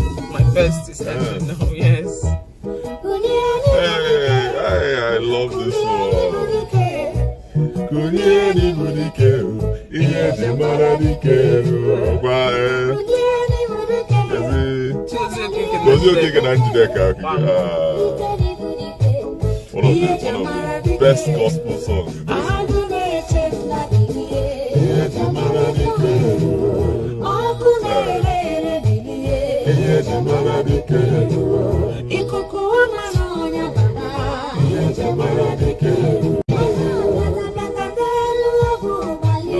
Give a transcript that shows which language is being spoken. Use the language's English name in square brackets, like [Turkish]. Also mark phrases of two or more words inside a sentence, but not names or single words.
[English] My best is ending now, yes. Hey, hey, I love this one. [Igbo] Kụnye n'ibu dike, ihe eji mara dike, gwa, eh. Ezi. Gozie Okeke na Njideka Okeke. Ah. [English] One of the, one of the best gospel songs. [Igbo] Agụ na-eche mmadụ ihe. Ihe eji mara dike. Ọkụ na-ere ere bilie. Ihe eji mara dike. Ikuku ọma na ọnya bara. Ihe eji mara dike. Bata, bata, bata n'elu ọgwụ gbalie.